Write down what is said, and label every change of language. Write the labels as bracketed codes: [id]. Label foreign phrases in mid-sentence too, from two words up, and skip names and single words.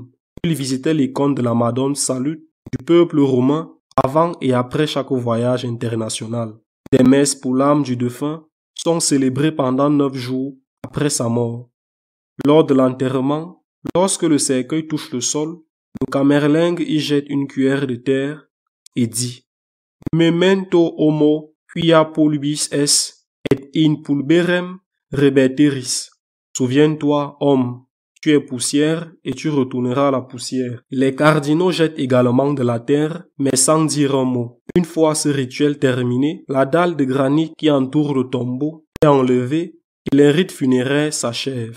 [fr] Il visitait l'icône de la Madone Salute du peuple romain avant et après chaque voyage international. Des messes pour l'âme du défunt sont célébrées pendant 9 jours après sa mort. Lors de l'enterrement, lorsque le cercueil touche le sol, le camerlingue y jette une cuillère de terre et dit « [la] Memento homo quia pulvis es, et in pulberem rebeteris ». [fr] Souviens-toi, homme, tu es poussière et tu retourneras à la poussière. Les cardinaux jettent également de la terre, mais sans dire un mot. Une fois ce rituel terminé, la dalle de granit qui entoure le tombeau est enlevée et les rites funéraires s'achèvent.